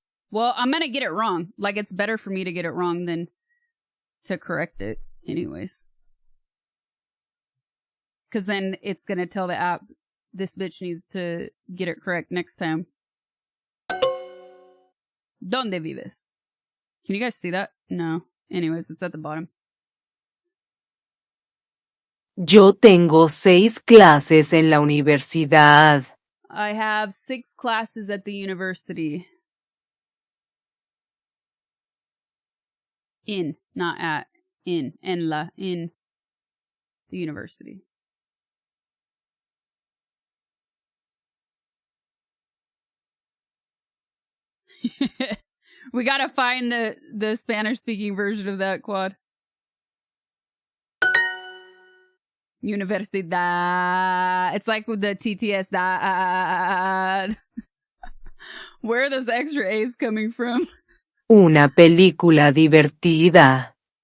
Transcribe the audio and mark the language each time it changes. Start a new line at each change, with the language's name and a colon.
English: Well, I'm gonna get it wrong. Like, it's better for me to get it wrong than to correct it anyways. Because then it's gonna tell the app, this bitch needs to get it correct next time.
Spanish: ¿Dónde vives?
English: Can you guys see that? No. Anyways, it's at the bottom.
Spanish: Yo tengo 6 clases en la universidad.
English: I have 6 classes at the university. In, not at. In.
Spanish: En la.
English: In the university. We gotta find the Spanish speaking version of that, Quad. Universidad. It's like with the TTS I. Where are those extra A's coming from?
Spanish: Una película divertida.